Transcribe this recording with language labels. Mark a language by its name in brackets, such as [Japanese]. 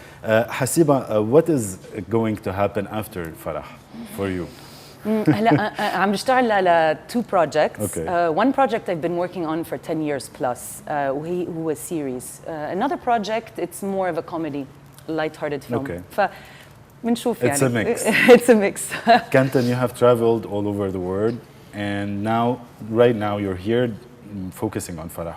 [English] حسيبه, what is going to happen after فرح for you? [Arabic] هلا عم بشتغل على [English] two projects. Okay. One project I've been working on for 10 years plus, who was series. Another project, it's more of a comedy, light-hearted film. Okay. [Arabic] فبنشوف [English] It's a mix. It's a mix. Kenton, you have traveled all over the world, and right now you're here focusing on Farah.